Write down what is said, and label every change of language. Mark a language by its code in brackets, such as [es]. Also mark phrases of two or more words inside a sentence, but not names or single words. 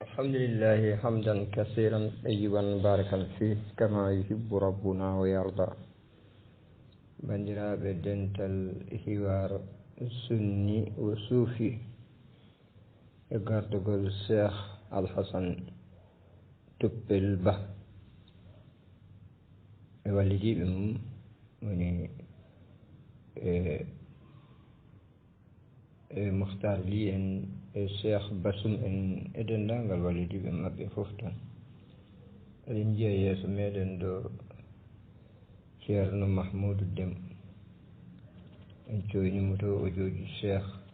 [ar] الحمد لله حمدا كثيرا طيبا باركا فيه كما يحب ربنا ويرضى [ff] bandiraɓe dental hiwar sunni o suufi e gardugol cheikh alhasan toppel ba e wallidiɓe mum woni Mukhtar Ly en e cheikh Basum en e dendagal wallidiɓe mabɓe fof tan eɗen jiya yeeso meɗen ɗo ceerno Mahmoudou Déme en coynimo to o jooɗi cheikh